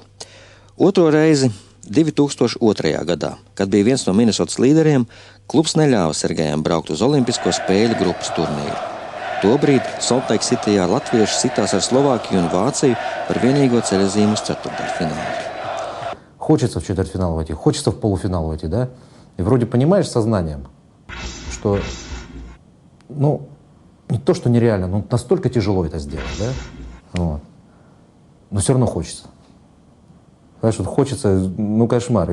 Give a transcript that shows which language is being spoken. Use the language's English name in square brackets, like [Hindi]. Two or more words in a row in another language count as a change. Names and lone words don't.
[Latvian] Otro reizi 2002. gadā, kad bija viens no Minnesotas līderiem, klubs neļāva Sergejam braukt uz Olimpisko spēļu grupas turnīru. Tobrīd Salt Lake Cityjā latvieši sitās ar Slovākiju un Vāciju par vienīgo ceļazīmu uz ceturtdaļfinālu. [Russian] Хочется в четвертьфинал войти, хочется в полуфинал войти, да? И вроде понимаешь сознанием, что, не то, что нереально, но настолько тяжело это сделать, да? Вот. Но все равно хочется. Понимаешь, вот хочется, кошмар.